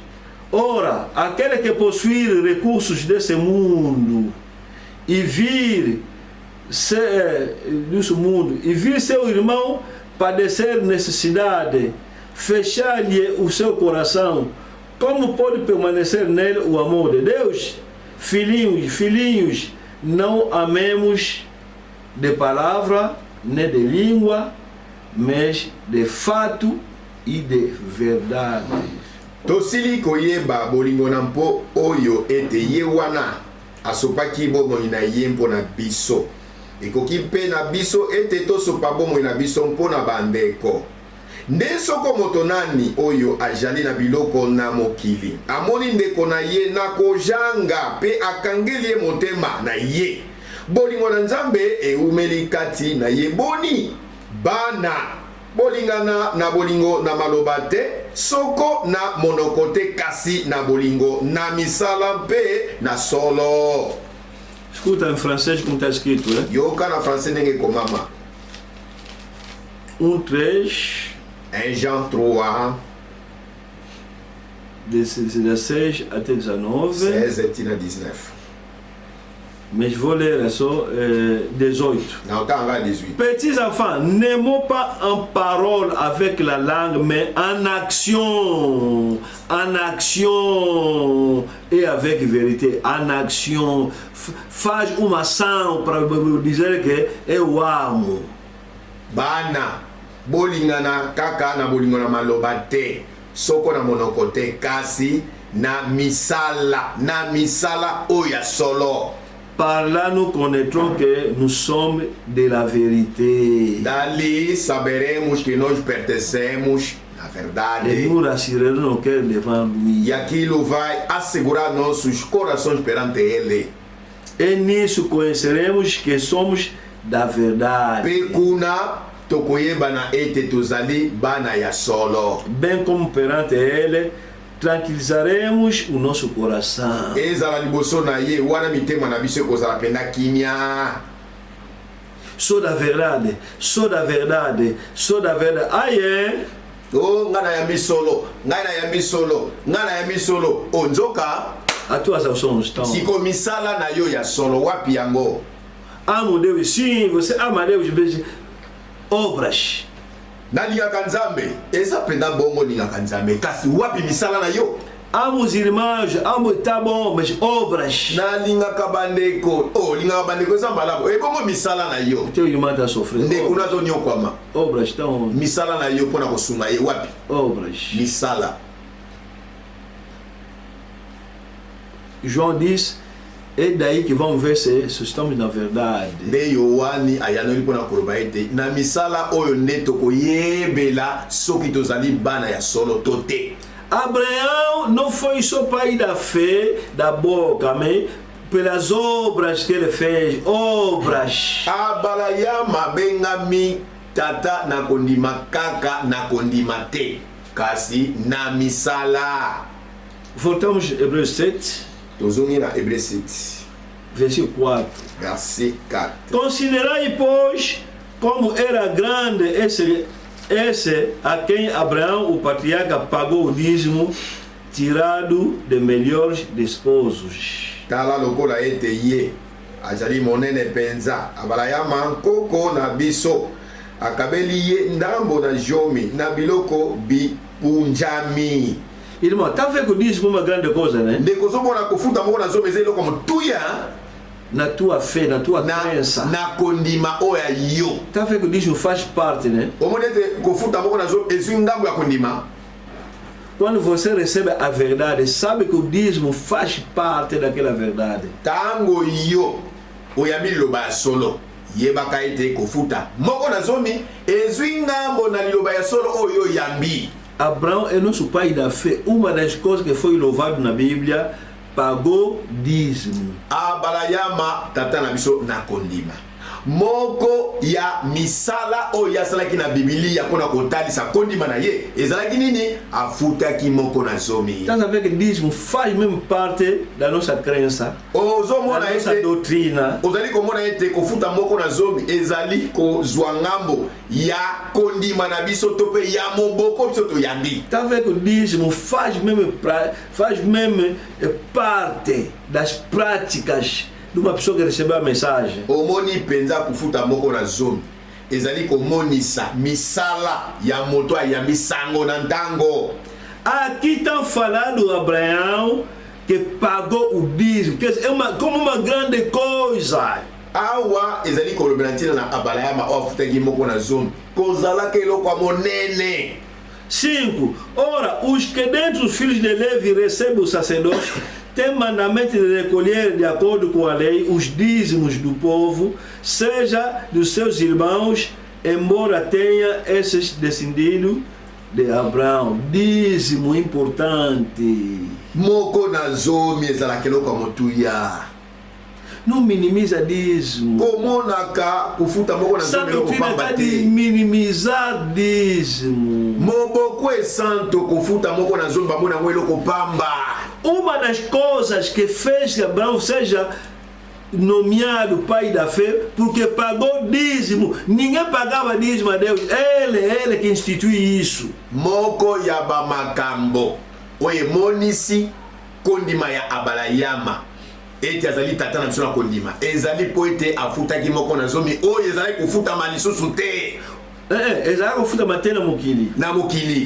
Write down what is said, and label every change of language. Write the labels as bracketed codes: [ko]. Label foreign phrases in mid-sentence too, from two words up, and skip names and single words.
[pt] Ora, aquele que possuir recursos desse mundo e vir seu irmão padecer necessidade, fechar-lhe o seu coração, como pode permanecer nele o amor de Deus? Filhinhos, não amemos de palavra nem de língua, mas de fato e de verdade. [ln] Tosili koyeba bolingo na mpo oyo ete ye wana asopaki bomoi na ye mpo na biso. Ekoki mpe na biso ete tosopa bomoi na biso mpo na bandeko. Nde soko moto nani oyo ajali na biloko na mokili amoni ndeko na ye na kojanga pe akangeli ye motema na ye. Bolingo na Nzambe eumeli kati na ye boni bana. Bolingana na bolingo na maloba te, soko na monokote kasi na bolingo na misala mpe na solo. [pt] Escuta em francês como está escrito, hein? [ln] Yoka na francês ndenge komama. [fr] 1 Jean 3 [pt] 16 até 19. [ln] 16 na 19. [fr] Mais je vais lire só 18. [pt] Não, tá lá 18. [fr] Petits enfants, n'aimons pas en parole avec la langue, mais en action et avec vérité. En action, [pt] faz uma ação para dizer que eu amo. [ln] Bana, bolingana kaka na bolingo na maloba te, soko na monokote kasi na misala oya solo. [fr] Par là, nous connaîtrons que nous sommes de la vérité. [pt] Dali saberemos que nós pertencemos à [fr] Et [pt] verdade. [fr] nous rassurerons nos cœurs devant lui. [pt] E aquilo vai assegurar nossos corações perante Ele. E nisso conheceremos que somos da verdade. [ln] Pekuna tokoyebana ete tozali bana ya solo. [pt] Bem como perante ele, tranquilizaremos o nosso coração. [ln] Ezala liboso na ye wana mitema na biso ekozala penda kimia. [pt] Sou da verdade, sou da verdade, sou da verdade. Aye, [ln] O nga na yambi solo, nga na yambi solo, nga na yambi solo. O nzoka [pt] as tuas ações estão. [ln] siko misala na yo ya solo wapi yango. [pt] Amo Deus, sim, você ama Deus, veja obras. [ln] Nalingaka nzambe eza penda bongo lingaka nzambe kasi wapi misala na yo. [pt] Amo os irmãos, amo tá bom, mas obras. [ln] Nalingaka bandeko lingaka bandeko eza malamu ebongo misala na yo. [pt] Teu irmão está sofrendo. [ln] Ndeko nazonyokwama [pt] Obras estão. [ln] misala na yo mpona kosunga ye wapi [pt] Obras. [ln] misala. [pt] João diz, é daí que vamos ver se estamos na verdade. [ln] nde yohani ayanoli mpona koloba ete na misala oyo nde tokoyebela soki tozali bana ya solo to te. [pt] Abraão não foi só pai da fé, da boca, mas pelas obras que ele fez. Obras. [ln] Abalayama bengami tata na kondima kaka na kondima te kasi na misala. [pt] Voltamos a Hebreus 7, [ln] Tozongi na Hébreu 7 [pt] versículo 4. [fr] verset 4. [pt] Considerai, pois, como era grande esse a quem Abraão, o patriarca, pagou o dízimo, tirado de melhores desposos. [ln] Tala lokola ete ye azali monene penza abalayama nkoko na biso akabeli ye ndambo na jomi na biloko bipunjami. [pt] Irmão, tá vendo que o dízimo é uma grande coisa, né? [ln] Ndeko zomona kofuta moko na zomi eza eloko motuya [pt] Na tua fé, na tua crença. [ln] na kondima oyo ya yo. [pt] Tá vendo que o dízimo faz parte, né? [ln] Omoni ete kofuta moko na zomi ezwi ndambo ya kondima. [pt] Quando você recebe a verdade, sabe que o dízimo faz parte daquela verdade. [ln] Tango yo oyambi liloba ya solo yebaka ete kofuta moko na zomi ezwi ngambo na liloba ya solo oyo oyambi. [pt] Abraão é nosso pai da fé. Uma das coisas que foi louvado na Bíblia, pagou dízimo. [ln] Abalayama tata na biso na kondima moko ya misala oyo asalaki na bibilia mpona kotalisa kondima na ye ezalaki nini afutaki moko na zomi. [pt] Estás a ver que dízimo faz mesmo parte da nossa crença, da [ln] ozomona [pt] nossa [ln] ete [pt] doutrina. [ln] ozali komona ete kofuta moko na zomi ezali kozwa ngambo ya kondima na biso to mpe ya moboko biso toyambi. [pt] Está a ver que o dízimo faz mesmo parte das práticas de uma pessoa que recebeu a mensagem. [ln] Omoni penza kofuta moko na zomi ezali komonisa misala ya moto ayambi sango na ntango. [pt] Aqui estão falando Abraão que pagou o dízimo, que é como uma grande coisa. [ln] Awa ezali kolobela ntina na abalayama oyo afutaki moko na zomi kozalaka eloko ya monene. [pt] 5. Ora, os que dentre os filhos de Levi recebem o sacerdócio têm mandamento de recolher, de acordo com a lei, os dízimos do povo, seja dos seus irmãos, embora tenha esses descendido de Abraão. Dízimo importante. [ln] Moko na zomi ezalaka eloko ya motuya. [pt] Não minimiza dízimo. [ln] Komonaka kofuta moko na [pt] Essa [ln] zomi eloko [pt] doutrina [ln] pamba [pt] está de [ln] te. [pt] minimizar dízimo. [ln] Moboko esanto kofuta moko na zomi bamona yango eloko pamba. [pt] Uma das coisas que fez que Abraão seja nomeado pai da fé, porque pagou dízimo. Ninguém pagava dízimo a Deus. Ele que institui isso. [ln] Moko ya bamakambo oyo emonisi kondima ya abalayama ete azali tata na biso na kondima ezali mpo ete afutaki moko na zomi oyo ezali kofutama lisusu te Ezalaka kofuta te na mokili. na mokili.